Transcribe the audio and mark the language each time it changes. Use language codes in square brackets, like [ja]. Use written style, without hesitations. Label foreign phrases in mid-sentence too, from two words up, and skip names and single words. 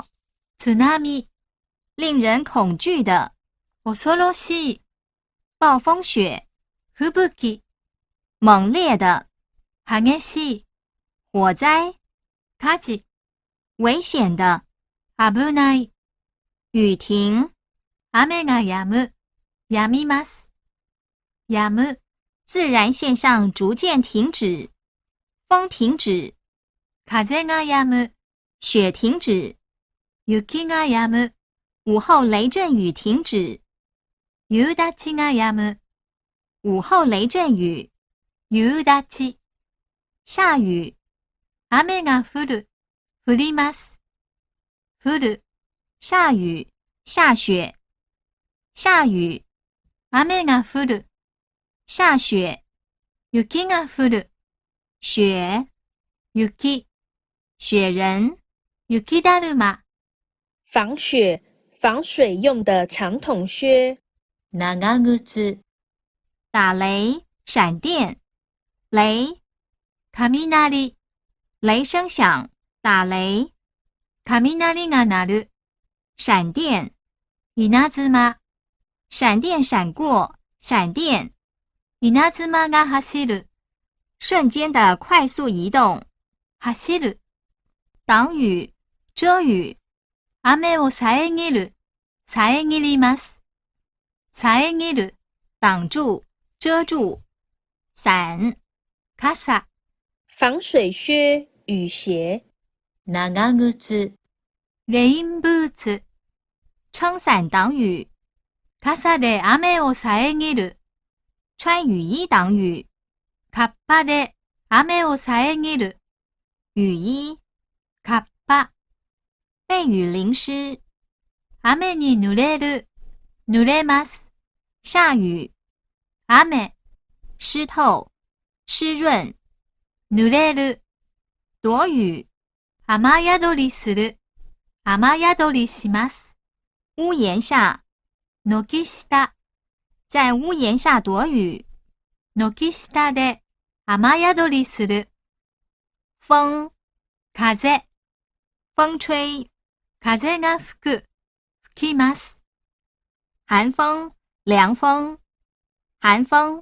[ja] 津波。 [zh] 令人恐惧的。 [ja] 恐ろしい。 [zh] 暴风雪。 [ja] 吹雪。 [zh] 猛烈的。 [ja] 激しい。 [zh] 火灾。 [ja] 火事。 [zh] 危险的。 [ja] 危ない。 [zh] 雨停。 [ja] 雨が止む。止みます。止む。 [zh] 自然现象逐渐停止。风停止。 [ja] 風が止む。 [zh] 雪停止。 [ja] 雪が止む。 [zh] 午后雷阵雨停止。 [ja] 夕立が止む。 [zh] 午后雷阵雨。 [ja] 夕立。 [zh] 下雨。 [ja] 雨が降る。降ります。降る。 [zh] 下雨。下雪。下雨。 [ja] 雨が降る。 [zh] 下雪。 [ja] 雪が降る。 [zh] 雪。 [ja] 雪。 [zh] 雪人。 [ja] 雪だるま。 [zh] 防雪、防水用的长筒靴。 [ja] 長靴。 [zh] 打雷。闪電。雷。 [ja] 雷。 [zh] 雷声响。打雷。 [ja] 雷が鳴る。 [zh] 闪電。 [ja] 稲妻。 [zh] 闪電闪过。闪電。 [ja] 稲妻が走る。 [zh] 瞬間的快速移動。 [ja] 走る。 [zh] 挡雨。遮雨。 [ja] 雨を遮る。遮ります。遮る。 [zh] 挡住。遮住。伞。 [ja] 傘。 [zh] 防水靴、雨鞋。 [ja] 長靴。レインブーツ。 [zh] 撑伞挡雨。 [ja] 傘で雨を遮る。 [zh] 穿雨衣挡雨。 [ja] カッパで雨を遮る。 [zh] 雨衣。 [ja] カッパ。 [zh] 被雨淋湿。 [ja] 雨に濡れる。濡れます。 [zh] 下雨。 [ja] 雨。 [zh] 湿透。湿潤。 [ja] 濡れる。 [zh] 躲雨。 [ja] 雨宿りする。雨宿りします。 [zh] 屋檐下。 [ja] 軒下。 [zh] 在屋檐下躲雨。 [ja] 軒下で雨宿りする。 [zh] 風。 [ja] 風。 [zh] 風吹。 [ja] 風が吹く。吹きます。 [zh] 寒風。涼風。寒風。